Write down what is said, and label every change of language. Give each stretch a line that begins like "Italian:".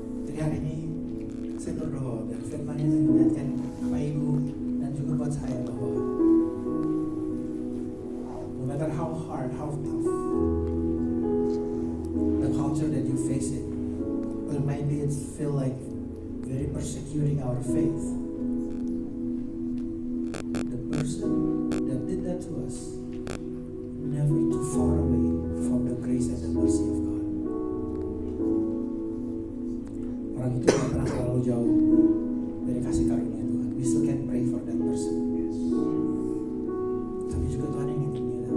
Indonesian: Jadi hari ini saya berdoa dan firman-Nya mengingatkan Bapak Ibu dan juga buat saya bahwa
English: no matter how hard, how tough, that you face it. Well, maybe it feel like very persecuting our faith. The person that did that to us never too far away from the grace and the mercy of God.
Indonesian: Orang itu tidak pernah terlalu jauh dari kasih karunia Tuhan.
English: We still can pray for that person.
Indonesian: Tapi juga Tuhan ingin